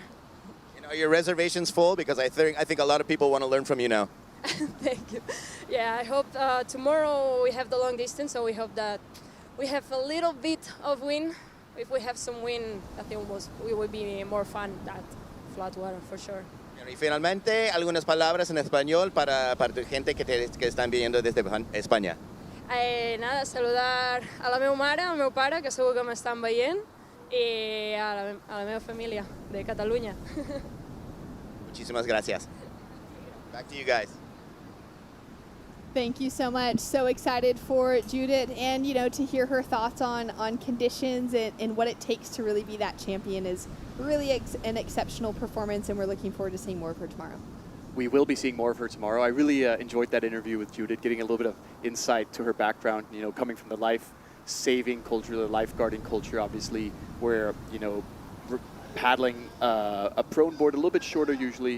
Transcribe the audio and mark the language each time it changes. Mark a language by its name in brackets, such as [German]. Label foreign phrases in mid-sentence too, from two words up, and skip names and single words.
[English] Are your reservations full? Because I think a lot of people want to learn from you now. Thank you. Yeah, I hope tomorrow we have the long distance, so we hope that we have a little bit of wind. If we have some wind, I think it will be more fun than flat water for sure. [Spanish] Y finalmente, algunas palabras en español para tu gente que están viendo desde España. Nada, [Catalan] saludar a la meva mare, al meu pare, que segur que m'estan veient, i a la meva família de Catalunya. [Spanish] Muchísimas gracias. [English] Back to you guys. Thank you so much. So excited for Judith, and to hear her thoughts on conditions and what it takes to really be that champion is really an exceptional performance, and we're looking forward to seeing more of her tomorrow. We will be seeing more of her tomorrow. I really enjoyed that interview with Judith, getting a little bit of insight to her background, coming from the life-saving culture, the lifeguarding culture, obviously, where, paddling a prone board, a little bit shorter usually.